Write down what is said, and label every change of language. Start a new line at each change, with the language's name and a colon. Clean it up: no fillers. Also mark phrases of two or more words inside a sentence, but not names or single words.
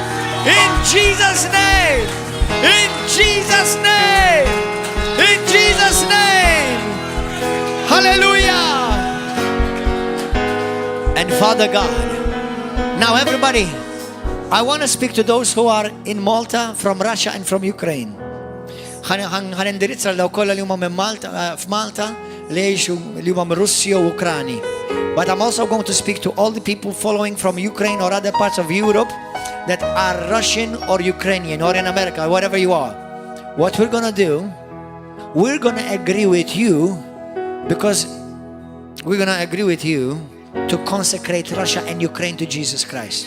English: In Jesus' name. In Jesus' name. In Jesus' name. Hallelujah. And Father God, Now everybody, I want to speak to those who are in Malta, from Russia and from Ukraine.
Maltese: Ħan indirizza l-daw kolla li huma minn Malta, f'Malta, li huma minn Russja u Ukrani.
English: But I'm also going to speak to all the people following from Ukraine or other parts of Europe that are Russian or Ukrainian or in America, wherever you are. What we're going to do, we're going to agree with you, because we're going to agree with you to consecrate Russia and Ukraine to Jesus Christ.